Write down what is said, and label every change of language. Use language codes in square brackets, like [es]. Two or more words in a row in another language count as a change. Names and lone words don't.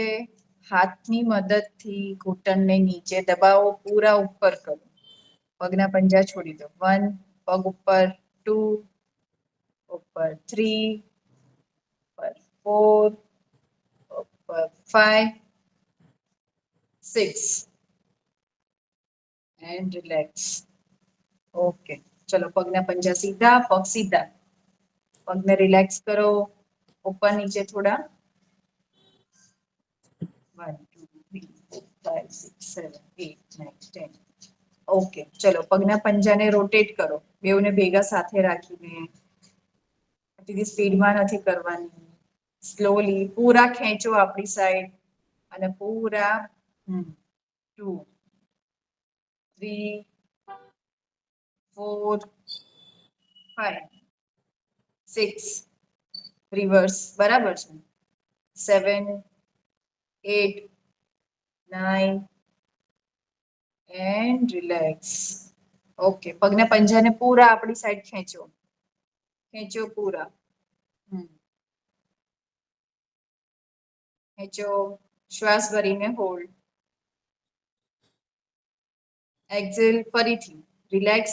[gu] હાથની મદદથી ઘૂંટણને નીચે દબાવો. પૂરા ઉપર કરો. પગના પંજા છોડી દો. 1 પગ ઉપર. 2 ઉપર. 3 ઉપર. 4 ઉપર. [en] 5 6 and relax. [gu] ઓકે ચલો પગના પંજા સીધા. પગ સીધા. પગને રિલેક્સ કરો. ઉપર નીચે થોડા. 1 2 3 4 5 6 7 8 9 10. ઓકે ચલો પગના પંજાને રોટેટ કરો. બેઉને ભેગા સાથે રાખીને. આટલી સ્પીડમાં નથી કરવાની. સ્લોલી પૂરા ખેંચો આપણી સાઈડ. અને પૂરા 2 3 4 5 6 રિવર્સ બરાબર છે. [en] 7 8 9 and relax. [gu] ઓકે પગના પંજાને પૂરા આપણી સાઈડ ખેંચો. ખેંચો પૂરા. ખેંચો. શ્વાસ ભરીને હોલ્ડ. એક્ઝેલ ફરીથી. રિલેક્સ.